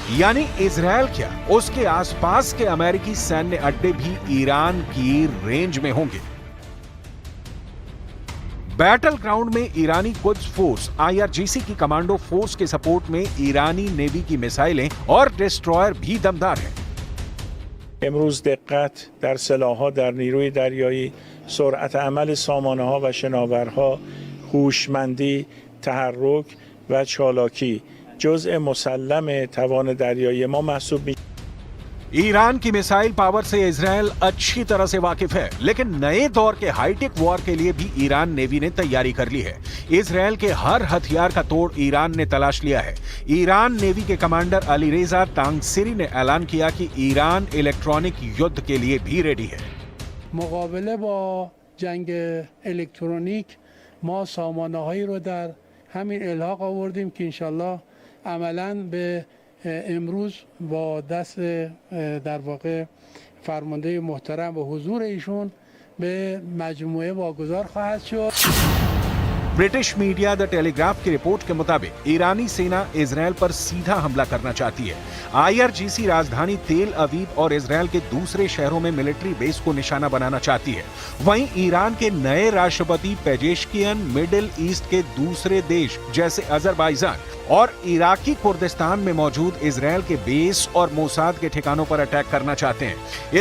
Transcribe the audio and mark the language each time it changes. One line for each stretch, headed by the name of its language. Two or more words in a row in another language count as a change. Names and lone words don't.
Hindi: यानी इजराइल क्या, उसके आसपास के अमेरिकी सैन्य अड्डे भी ईरान की रेंज में होंगे।
English: battle ground
Hindi: में ईरानी कुद्स फोर्स IRGC की
English: commando force
Hindi: के सपोर्ट में ईरानी नेवी की मिसाइलें और डिस्ट्रॉयर भी दमदार हैं।
Persian: امروز دقت در سلاح‌ها در نیروی دریایی، سرعت عمل سامانه‌ها و شناورها، هوشمندی، تحرک و چالاکی جزء مسلم توان دریایی ما محسوب می‌شود.
Hindi: ईरान की
English: missile power
Hindi: से इजराइल अच्छी तरह से वाकिफ है, लेकिन नए दौर के
English: hi-tech war
Hindi: के लिए भी ईरान नेवी ने तैयारी कर ली है। इजराइल के हर हथियार का तोड़ ईरान ने तलाश लिया है। ईरान नेवी के कमांडर अलीरेजा तांगसिरी ने ऐलान किया कि ईरान इलेक्ट्रॉनिक युद्ध के लिए भी रेडी है।
Persian: मुकाबले با جنگ الکترونیک ما سامانه‌هایی رو در همین الحاق آوردیم که انشالله عملاً به امروز با دست در واقع فرمانده محترم و حضور ایشون به مجموعه واگذار خواهد شد.
English: British media
Hindi: द टेलीग्राफ की रिपोर्ट के मुताबिक ईरानी सेना इजराइल पर सीधा हमला करना चाहती है। IRGC राजधानी तेल अवीव और इजराइल के दूसरे शहरों में
English: military base
Hindi: को निशाना बनाना चाहती है। वहीं ईरान के नए राष्ट्रपति पेजेश्कियन मिडिल ईस्ट के दूसरे देश जैसे अजरबैजान और इराकी कुर्दिस्तान में मौजूद इजराइल के बेस और मोसाद के ठिकानों पर अटैक करना चाहते हैं।